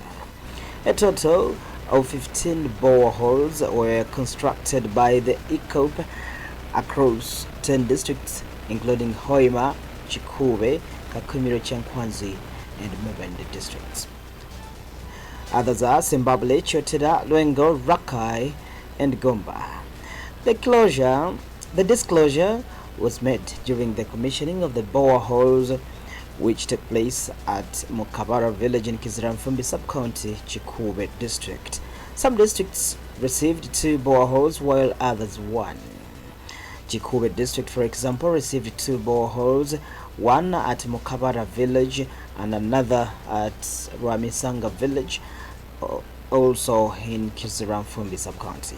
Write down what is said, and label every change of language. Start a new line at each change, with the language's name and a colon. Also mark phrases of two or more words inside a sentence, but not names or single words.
English: A total of 15 boreholes were constructed by the ECOP across 10 districts, including Hoima, Chikube, Kakumiro, Chankwanzi, and Mubende districts. Others are Zimbabwe, Choteda, Lwengo, Rakai, and Gomba. The disclosure was made during the commissioning of the boreholes, which took place at Mukabara village in Kiziramfumbi sub-county, Chikube district. Some districts received 2 boreholes while others 1. Chikube district, for example, received 2 boreholes, one at Mukabara village and another at Rwamisanga village, also in Kiziramfumbi sub-county.